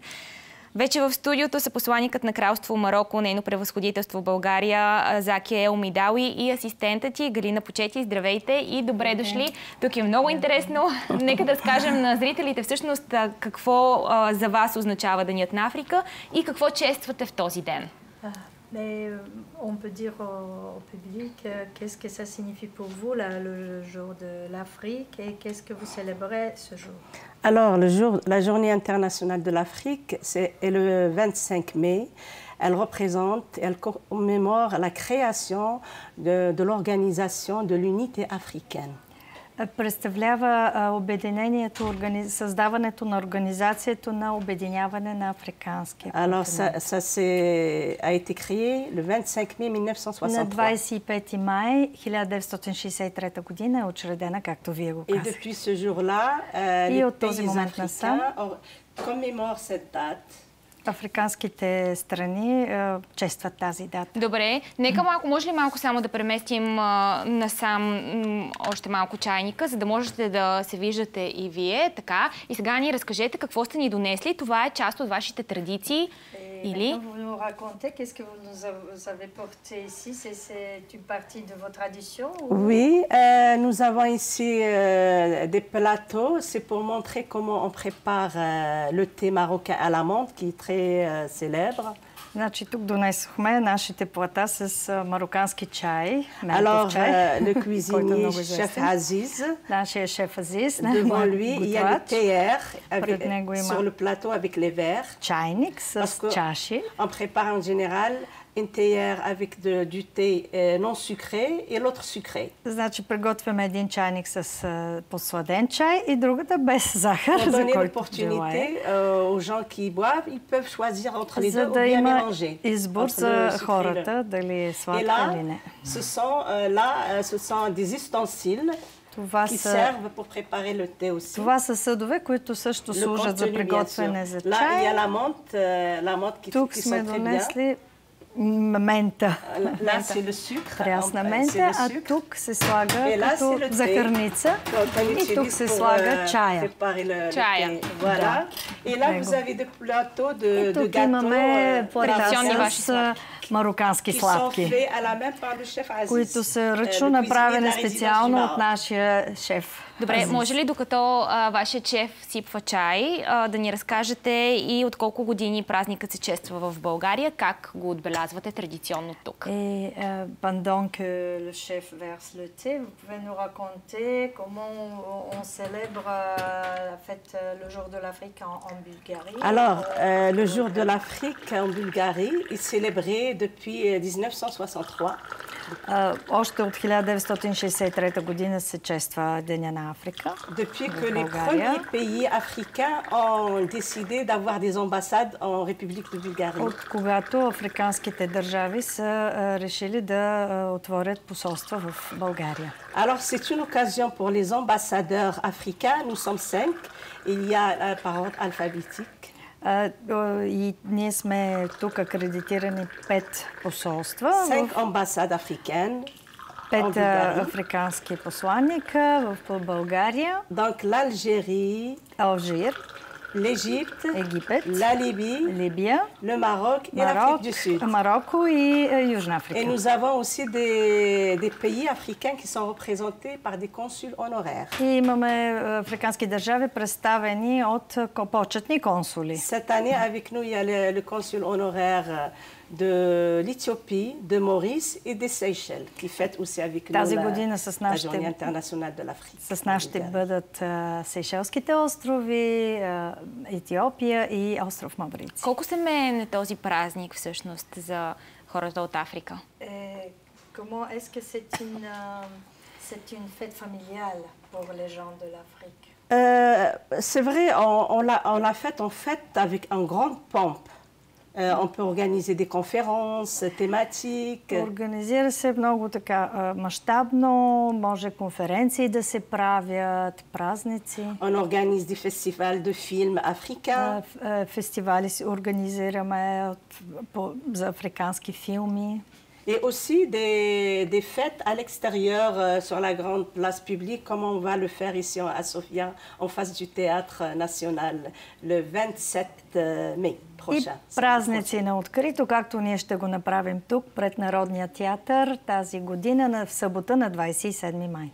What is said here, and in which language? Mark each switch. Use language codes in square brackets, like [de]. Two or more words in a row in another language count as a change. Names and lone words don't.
[bg] Вече в студиото са посланикът на Кралство Мароко, нейно превъзходителство в България, Заки Ел Мидауи и асистентът ти Галина Почети. Здравейте и добре дошли. Тук е много интересно. Нека да скажем на зрителите всъщност какво за вас означава Денят на Африка и какво чествате в този ден. [fr] Mais on peut dire au public qu'est-ce que ça signifie pour vous le jour de l'Afrique et qu'est-ce que vous célébrez ce jour? Alors, la journée internationale de l'Afrique est le 25 mai. Elle commémore la création de l'organisation de l'unité africaine. [bg] Представлява обединението, създаването на Организацията на обединяване на африканския континент. [fr] Alors, ça a été créé le 25 mai 1963. [bg] На 25 май 1963 година е учредена, както вие го казахте. [fr] Et depuis ce jour-là, les pays africains commémorent cette date. [bg] Африканските страни честват тази дата. Добре, нека може ли малко само да преместим насам още малко чайника, за да можете да се виждате и вие, така. И сега ни разкажете какво сте ни донесли. Това е част от вашите традиции. Или? [fr] Vous nous racontez qu'est-ce que vous avez porté ici? C'est une partie de vos traditions? Oui, nous avons ici des plateaux. C'est pour montrer comment on prépare le thé marocain à la menthe, qui est très célèbre. [bg] Значи тук донесохме нашите плата с марокански чай. [fr] Alors, le cuisinier, chef Aziz, [bg] нашия шеф Азиз, [fr] devant lui, il y a le théière sur le plateau avec les verres. [bg] Чайник с чаши. [fr] On prépare en général une théière avec du thé non sucré et l'autre sucré. [bg] Значи приготвяме един чайник с посладен чай и другата без захар, за който [fr] l'opportunité aux gens qui boivent, ils peuvent choisir entre les deux ou [bg] да [fr] bien [bg] има [fr] mélanger. [bg] избор за хората дали е сладка или не. [fr] Ce sont des ustensiles qui servent pour préparer le thé aussi. [bg] Това са съдове, които също служат за приготвяне за чай. [fr] Là, il y a la menthe qui [bg] сме донесли мента. [fr] Là, c'est le sucre. [bg] Прясна мента, а тук се слага като захарница и тук се слага чая. [fr] Voilà. Et là, vous avez des plateaux de [bg] тук [fr] gâteaux [bg] имаме плата с марокански сладки, които които са ръчно направени специално от нашия шеф. Добре, може ли докато вашия шеф сипва чай, да ни разкажете и от колко години празникът се чества в България, как го отбелязвате традиционно тук? [fr] Pendant que le chef verse le thé, vous pouvez nous raconter comment on célèbre la fête le jour de l'Afrique en Bulgarie? Alors, le jour de l'Afrique en Bulgarie est célébré depuis 1963. [bg] Още от 1963 година се чества Деня на Африка. [fr] Depuis que les premiers pays africains ont décidé d'avoir des ambassades en République de Bulgarie. [bg] От когато африканските държави са решили да отворят посолства в България. [fr] Alors, c'est une occasion pour les ambassadeurs africains. Nous sommes 5. Il y a par ordre alphabétique. [bg] И ние сме тук акредитирани 5 посолства. [fr] 5 ambassades africaines. [bg] 5 африкански посланника в България. [fr] Donc l'Algérie, [bg] Алжир, [fr] l'Égypte, [bg] Египет, [fr] la Libye, [bg] Либия, [fr] le Maroc et l'Afrique du Sud. [bg] Марокко и Южна Африка. [fr] Et nous avons aussi des pays africains qui sont représentés par des consuls honoraires. [bg] И имаме африкански държави представени от почетни консули. [fr] Cette année avec nous il y a le consul honoraire de l'Éthiopie, de Maurice et des Seychelles qui fête aussi avec nous [bg] Тази година с [fr] la Journée internationale de l'Afrique. [bg] С нас ще бъдат Сейшелските острови, Етиопия и остров Маврици. Колко семейен е този празник всъщност за хората от Африка? [fr] Comment est-ce que c'est une fête familiale pour les gens de l'Afrique? C'est vrai, on la fête en fait avec une grande pompe. On peut organiser des conférences thématiques. [bg] Организира се много така мащабно, може конференции да се правят, празници. [fr] On organise des festivals de films africains. [bg] Фестивали си организираме за африкански филми. [fr] Et aussi des fêtes à l'extérieur, sur la grande place publique, comme on va le faire ici à Sofia, en face du Théâtre National, le 27 mai prochain. [bg] И празници на открито, както ние ще го направим тук, пред Народния театър, тази година, в събота на 27 май.